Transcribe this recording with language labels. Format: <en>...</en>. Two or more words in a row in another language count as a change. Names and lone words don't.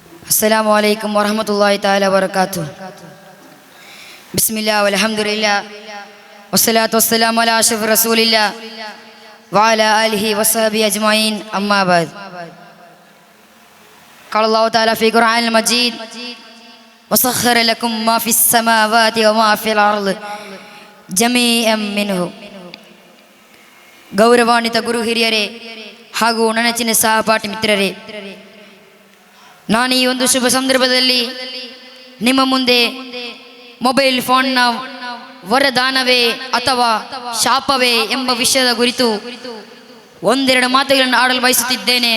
<ar>السلام عليكم ورحمة الله تعالى وبركاته. بسم الله والحمد لله والصلاة والسلام على أشرف رسول الله وعلى آله وصحبه أجمعين أما بعد. قال الله تعالى في القرآن المجيد وسخر لكم ما في السماوات وما في الأرض جميعا منه.</ar> <kn>ಗೌರವಾನ್ವಿತ ಗುರು ಹಿರಿಯರೇ ಹಾಗೂ ನೆಚ್ಚಿನ ಸಹಪಾಠಿ ಮಿತ್ರರೇ, ನಾನು ಈ ಒಂದು ಶುಭ ಸಂದರ್ಭದಲ್ಲಿ ನಿಮ್ಮ ಮುಂದೆ ಮೊಬೈಲ್ ಫೋನ್ನ ವರದಾನವೇ ಅಥವಾ ಶಾಪವೇ ಎಂಬ ವಿಷಯದ ಕುರಿತು ಒಂದೆರಡು ಮಾತುಗಳನ್ನು ಆಡಲು ಬಯಸುತ್ತಿದ್ದೇನೆ.</kn>